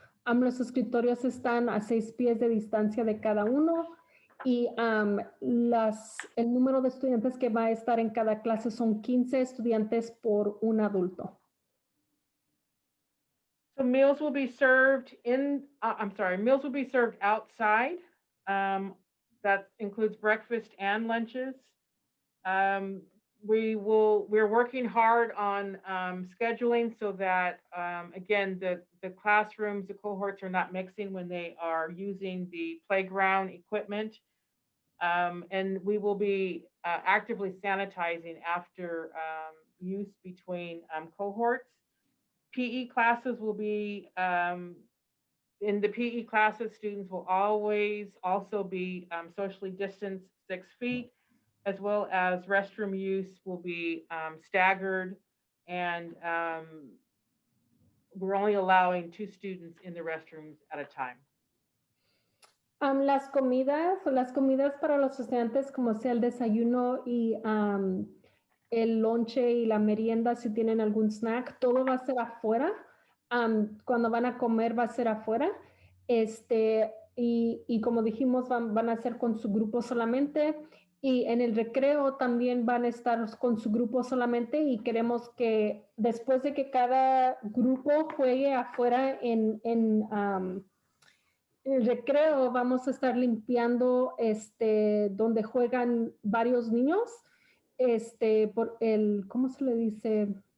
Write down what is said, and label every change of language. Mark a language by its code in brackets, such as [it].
[es] Los escritorios están a 6 pies de distancia de cada uno y el número de estudiantes que va a estar en cada clase son 15 estudiantes por un adulto. [en] So meals will be served meals will be served outside. That includes breakfast and lunches. We're working hard on scheduling so that, again, the classrooms, the cohorts are not mixing when they are using the playground equipment. And we will be actively sanitizing after use between cohorts. PE classes will be in the PE classes, students will always also be socially distanced 6 feet, as well as restroom use will be staggered, and we're only allowing 2 students in the restrooms at a time. [es] Las comidas para los estudiantes, como sea el desayuno y el lonche y la merienda, si tienen algún snack, todo va a ser afuera. Cuando van a comer va a ser afuera, y como dijimos, van a ser con su grupo solamente, y en el recreo también van a estar con su grupo solamente, y queremos que después de que cada grupo juegue afuera en el recreo, vamos a estar limpiando donde juegan varios niños, por ¿cómo se le dice?